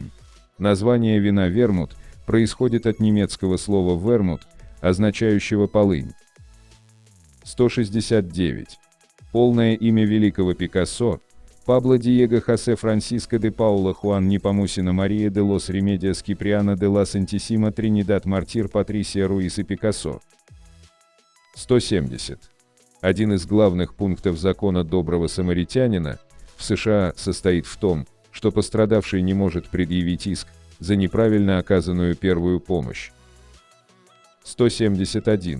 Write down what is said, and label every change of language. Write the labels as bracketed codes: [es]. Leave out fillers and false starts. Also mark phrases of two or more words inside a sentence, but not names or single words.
[ru] Название вина вермут происходит от немецкого слова «вермут», означающего полынь. 169. Полное имя великого Пикассо – Пабло Диего Хосе Франсиско де Паула Хуан Непомусина Мария де лос Ремедиас Киприана де ла Сантисима Тринидад Мартир Патрисия Руис и Пикассо. 170. Один из главных пунктов закона доброго самаритянина в США состоит в том, что пострадавший не может предъявить иск за неправильно оказанную первую помощь. 171.